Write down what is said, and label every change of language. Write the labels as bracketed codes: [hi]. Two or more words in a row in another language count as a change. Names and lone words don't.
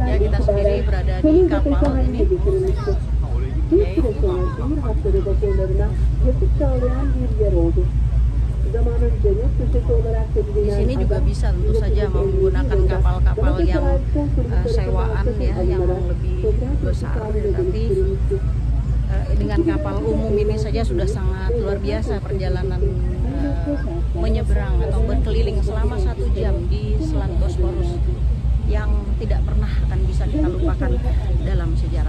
[id] Ya, kita sendiri berada di kapal ini. [tr] getirilmiştir. Bir süre sonra şehir hatları başarılarına yakıt sağlayan bir yer oldu. Zamanın cennet köşesi olarak [id] Di [tr] bilinen [id] sini juga bisa tentu saja menggunakan kapal-kapal yang sewaan ya, yang lebih besar, tetapi dengan kapal umum ini saja sudah sangat luar biasa perjalanan menyeberang atau berkeliling selama 1 jam di Selat Bosporus yang tidak pernah akan bisa kita lupakan dalam sejarah.